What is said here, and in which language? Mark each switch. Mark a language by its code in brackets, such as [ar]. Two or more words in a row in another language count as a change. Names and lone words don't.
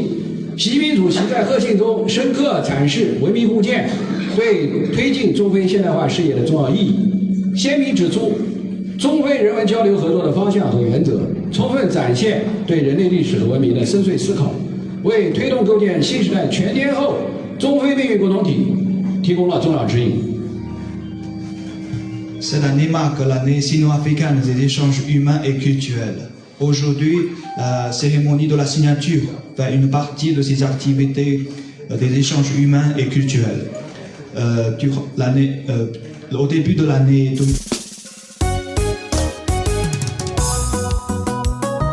[zh] 习近平主席在贺信中深刻阐释文明互鉴对推进中非现代化事业的重要意义，鲜明指出中非人文交流合作的方向和原则，充分展现对人类历史和文明的深邃思考，为推动构建新时代全天候中非命运共同体提供了重要指引。 [fr] Cette année marque l'année sino-africaine des échanges humains et culturels. Aujourd'hui, la cérémonie de la signature fait une partie de ces activités des échanges humains et culturels. Au début de l'année 2020,